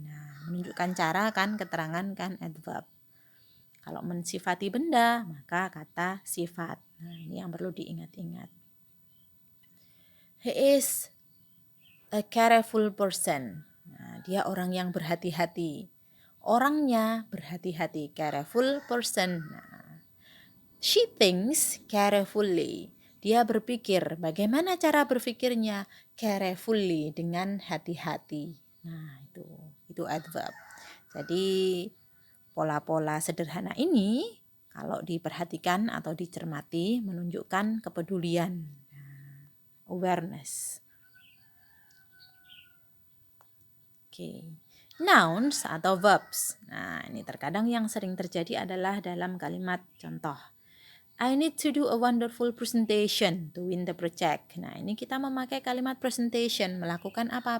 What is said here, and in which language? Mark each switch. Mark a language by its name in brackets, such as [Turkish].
[Indonesian] Nah, menunjukkan cara kan, keterangan kan, adverb. Kalau mensifati benda, maka kata sifat. Nah, ini yang perlu diingat-ingat. [English] He is a careful person. [Indonesian] Nah, dia orang yang berhati-hati. Orangnya berhati-hati, careful person. [English] Nah, she thinks carefully. [Indonesian] Dia berpikir, bagaimana cara berpikirnya? Carefully, dengan hati-hati. Nah, itu adverb. Jadi pola-pola sederhana ini kalau diperhatikan atau dicermati menunjukkan kepedulian, awareness. Oke. Nouns atau verbs. Nah, ini terkadang yang sering terjadi adalah dalam kalimat contoh. [English] I need to do a wonderful presentation to win the project. [Indonesian] Nah, ini kita memakai kalimat presentation, melakukan apa?